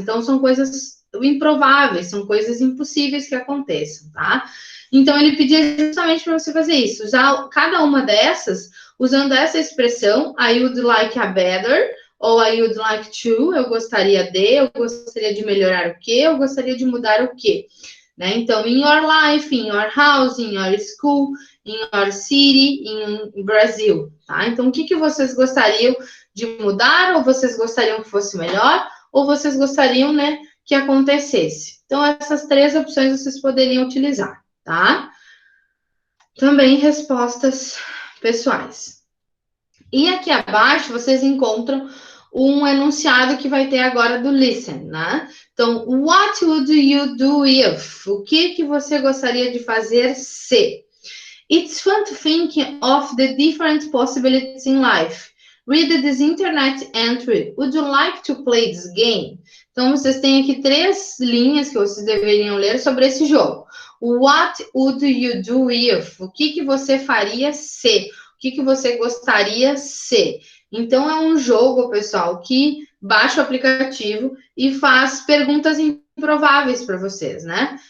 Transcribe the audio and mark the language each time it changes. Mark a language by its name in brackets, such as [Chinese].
[Portuguese] Então, são coisas improváveis, são coisas impossíveis que aconteçam, tá? Então, ele pedia justamente para você fazer isso, usar cada uma dessas, usando essa expressão, [English] I would like a better, [Portuguese] ou [English] I would like to, [Portuguese] eu gostaria de melhorar o quê, eu gostaria de mudar o quê. Né? Então, [English] in your life, in your house, in your school, in your city, in Brasil, tá? [Portuguese] Então, o que vocês gostariam de mudar, ou vocês gostariam que fosse melhor, ou vocês gostariam, né, que acontecesse. Então, essas três opções vocês poderiam utilizar, tá? Também respostas pessoais. E aqui abaixo vocês encontram um enunciado que vai ter agora do listen, né? Então, [English] what would you do if? [Portuguese] O que você gostaria de fazer se? [English] It's fun to think of the different possibilities in life. Read this internet entry. Would you like to play this game? [Portuguese] Então, vocês têm aqui três linhas que vocês deveriam ler sobre esse jogo. [English] What would you do if? [Portuguese] O que você faria se? O que você gostaria se? Então, é um jogo, pessoal, que baixa o aplicativo e faz perguntas improváveis para vocês, né?